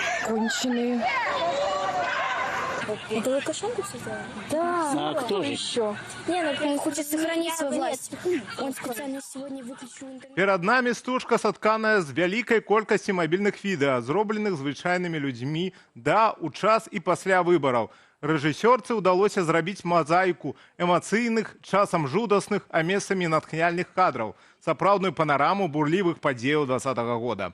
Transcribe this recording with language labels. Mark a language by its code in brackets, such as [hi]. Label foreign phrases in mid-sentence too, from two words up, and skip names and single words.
[ru] конченые. Это Лукашенко все сделал? Да. А кто же еще? Не, ну он хочет сохранить свою власть. Он специально сегодня выключил интернет. [be] Перад намі стужка сатканая з вялікай колькасці мабільных відэа, зробленых звычайнымі людзьмі у час і пасля выбараў. Рэжысёрцы ўдалося зрабіць мазаіку эмацыйных, часам жудасных, а месцамі натхняльных кадраў, сапраўдную панараму бурлівых падзеяў 20-го года.